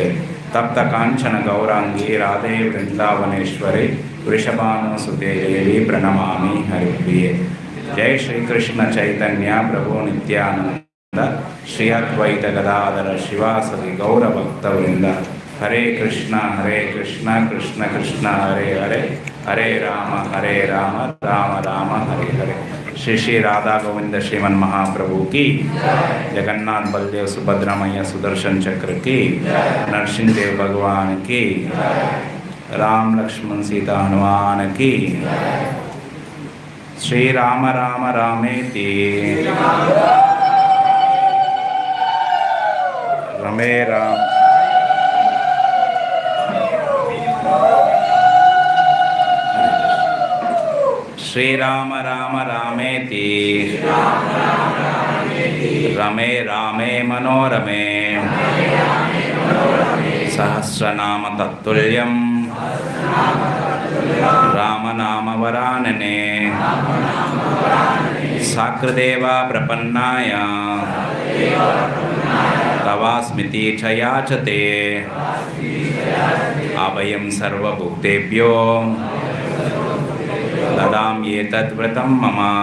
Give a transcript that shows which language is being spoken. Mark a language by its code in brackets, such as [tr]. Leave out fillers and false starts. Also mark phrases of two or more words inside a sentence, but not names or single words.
[sa] तप्त कांचन गौरांगी राधे वृंदावनेश्वरी वृषभानुसुते देवी प्रणमामि हरिप्रिये। जय श्री कृष्ण चैतन्य प्रभु नित्यानंद श्री अद्वैत गदाधर शिवासदि गौर भक्तवृंद। हरे कृष्ण कृष्ण कृष्ण हरे हरे हरे राम राम राम हरे हरे। [hi] श्री श्री राधा गोविंद श्रीमन महाप्रभु की, जगन्नाथ बलदेव सुभद्रा मैया सुदर्शन चक्र की, नरसिंह देव भगवान की, राम लक्ष्मण सीता हनुमान की। [sa] श्री राम राम रामेति रमे राम श्री राम राम रामेति रमे रामे मनोरमे सहस्रनाम तत्तुल्यं राम नाम वरानने। साकृदेवा प्रपन्नाय तवास्मिति च याचते अभयं सर्वभूतेभ्यो ददामि एतद्व्रतं मम।